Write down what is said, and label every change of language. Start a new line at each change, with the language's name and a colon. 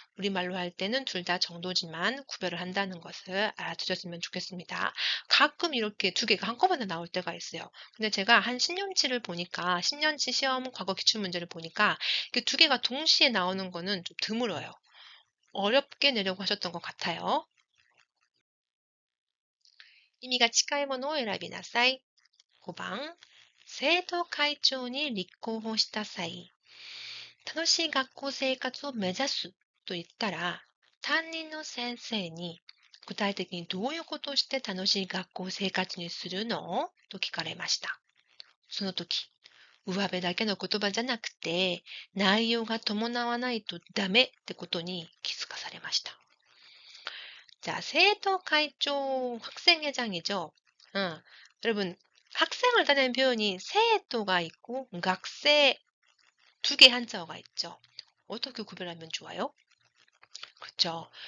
Korean: 우리말로 할 때는 둘 다 정도지만 구별을 한다는 것을 알아두셨으면 좋겠습니다. 가끔 이렇게 두 개가 한꺼번에 나올 때가 있어요. 근데 제가 한 10년치를 보니까 10년치 시험 과거 기출문제를 보니까 이렇게 두 개가 동시에 나오는 거는 좀 드물어요. 어렵게 내려고 하셨던 것 같아요.
Japanese: 意味が近いものを選びなさい.5번 生徒会長に立候補した際 楽しい学校生活を目指すと言ったら担任の先生に具体的にどういうことをして楽しい学校生活にするのと聞かれました。その時、上辺だけの言葉じゃなくて内容が伴わないとダメってことに気づかされました。
Korean: 자, 세토会長 학생회장이죠. 여러분 학생을 다니는 표현이 세토가 있고 학생 두 개 한자어가 있죠. 어떻게 구별하면 좋아요? 그렇죠.